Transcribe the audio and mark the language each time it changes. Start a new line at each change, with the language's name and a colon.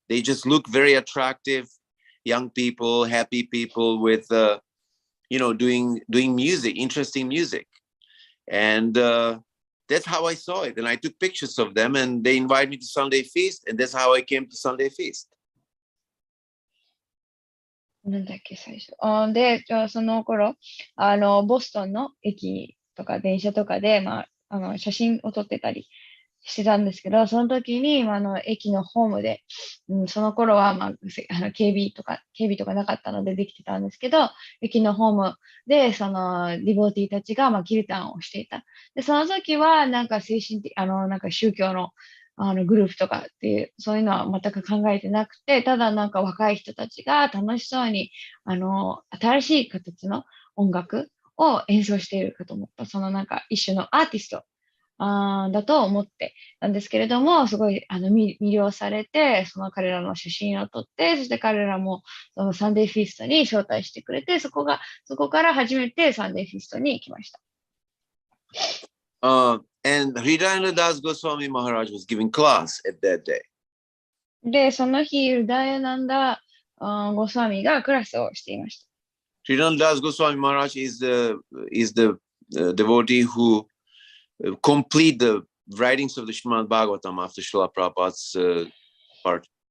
English: They just look very attractive, young people, happy people with, doing music, interesting music. And that's how I saw it. And I took pictures of them, and they invited me to Sunday Feast, and that's how I came to Sunday Feast.
Japanese: なんだっけ、最初。で、その頃、ボストンの駅とか電車とかで、写真を撮ってたりしてたんですけど、その時に、駅のホームで、その頃は、警備とかなかったのでできてたんですけど、駅のホームで、その、ディボーティーたちが、キルタンをしていた。で、その時は、精神的、宗教の、グループとかっていう、そういうのは全く考えてなくて、ただ若い人たちが楽しそうに、新しい形の音楽を演奏しているかと思った、その一種のアーティストだと思ってなんですけれども、すごい魅了されて、その彼らの写真を撮って、そして彼らもそのサンデーフィーストに招待してくれて、そこから初めてサンデーフィーストに行きました。
English: And Hridayana Das Goswami Maharaj was giving class at that day.
Japanese: で、その日、ルダヤナンダゴスワミがクラスをしていました。
English: Hridayana Das Goswami Maharaj is the devotee who complete the writings of the Srimad Bhagavatam after Srila Prabhupada's part.